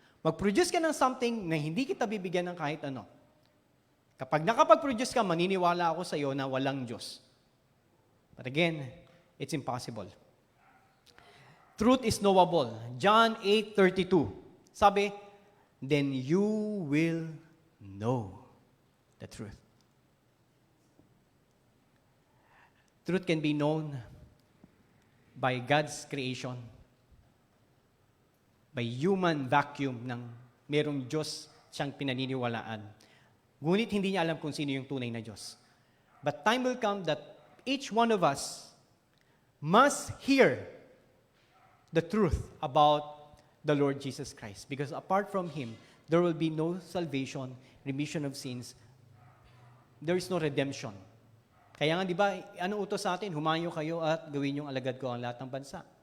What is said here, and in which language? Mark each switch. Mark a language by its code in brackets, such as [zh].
[tl] Mag-produce ka ng something na hindi kita bibigyan ng kahit ano. Kapag nakapag-produce ka, maniniwala ako sa iyo na walang Diyos. [en] But again, it's impossible. Truth is knowable. John 8:32. Sabi, then you will know the truth. Truth can be known by God's creation, by human vacuum [tl] ng merong Diyos siyang pinaniniwalaan. Ngunit hindi niya alam kung sino yung tunay na Diyos. [en] But time will come that each one of us must hear the truth about the Lord Jesus Christ. Because apart from Him, there will be no salvation, remission of sins. There is no redemption. [tl] Kaya nga, di ba, anong utos sa atin? Humayo kayo at gawin yung alagad ko ang lahat ng bansa.